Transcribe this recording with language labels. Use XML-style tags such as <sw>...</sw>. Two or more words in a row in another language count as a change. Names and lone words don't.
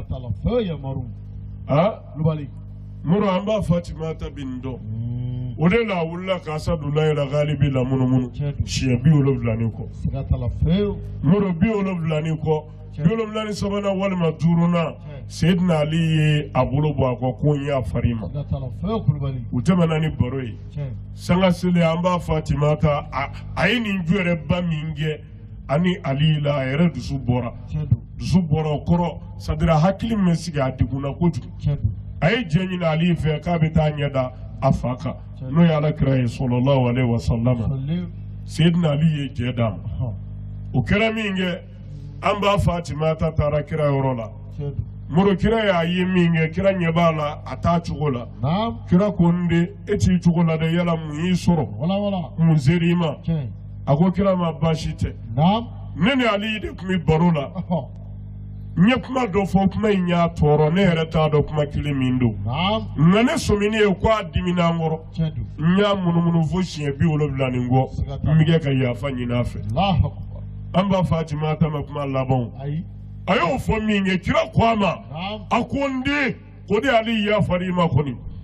<bm>muru an b'a Fatimata bin dɔn o de la a wulila ka Asadulayi Galibi la munumunu siɲɛ 70 kɔ muru 70 kɔ 73 walima 5 Seydina Ali ye a bolo bɔ a kɔ ko n y'a fari ma u tɛmɛna ni baro ye sanga seli an b'a Fatimata a ye nin ju yɛrɛ ba min kɛ ani Ali la a yɛrɛ dusu bɔra o kɔrɔ sadira hakili min sigi a degunna kojugu a ye jɛ ɲini Ali fɛ k'a bɛ taa ɲɛda a fa kan n'o ye Alakira ye</bm> <ar>صلى الله عليه وسلم</ar> <bm>Seydina Ali ye jɛ d'a ma o kɛra min kɛ an b'a Fatimata taara kira yɔrɔ la muru kira y'a ye min kɛ kira ɲɛ b'a la a t'a cogo la kira ko n den e t'i cogo la dɛ yala mun y'i sɔrɔ mun ser'i ma a ko kira ma baasi tɛ ne ni Ali de tun bɛ baro la n ye kuma dɔ fɔ kuma in y'a tɔɔrɔ ne yɛrɛ t'a dɔn kuma kelen min don nka ne sɔmini ye ko a dimina n kɔrɔ n y'a munumunu fo siɲɛ 70 ni kɔ n bɛ kɛ ka yafa ɲini a fɛ an b'a Fatimata ma kuma labanw a y'o fɔ min kɛ kira ko a ma a ko n den ko de Ali yafari i ma kɔni</bm>